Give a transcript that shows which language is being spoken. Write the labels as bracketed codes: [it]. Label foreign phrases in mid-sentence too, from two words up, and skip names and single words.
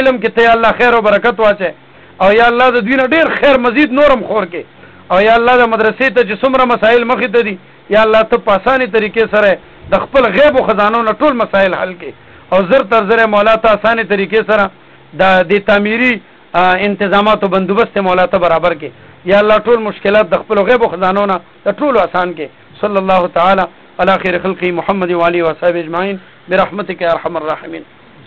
[ps] علم کې ته یا الله خیر او برکت واچي او یا الله د دوی نه ډیر خیر مزید نورم خور کې او یا الله د مدرسې ته چې څومره مسائل مخې ته دي یا الله ته په اساني طریقې سره د خپل غیب او خزانو نه ټول مسائل حل کې او زر تر زر مولا ته اساني طریقې سره د تعمیری انتظامات او بندوبست مولا ته برابر کې یا الله ټول مشکلات د خپل غیب او خزانو نه ټول آسان کې [ar] صلی الله تعالی علی خیر خلقی محمد و علی و صحبه اجمعین برحمتک یا ارحم الراحمین.